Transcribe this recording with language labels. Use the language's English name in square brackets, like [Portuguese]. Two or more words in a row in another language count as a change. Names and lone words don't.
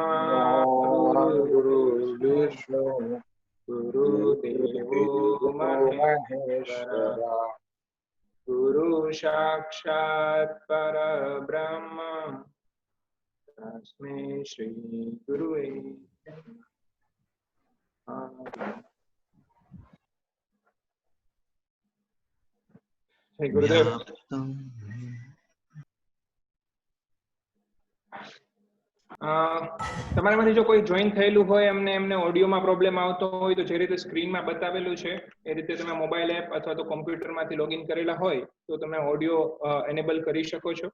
[Sanskrit] गुरु विष्णु गुरु देवो महेश्वर गुरु साक्षात् परब्रह्म तस्मै श्री गुरुवे नमः. जय गुरुदेव. [Gujarati] તમારામાંથી જો કોઈ જોઈન થયેલું હોય એમને ઓડિયોમાં પ્રોબ્લેમ આવતો હોય તો જે રીતે સ્ક્રીનમાં બતાવેલું છે એ રીતે તમે [English] mobile app [Gujarati] અથવા તો કોમ્પ્યુટરમાંથી લોગિન કરેલા હોય તો તમે [English] audio enable [Gujarati] કરી શકો છો.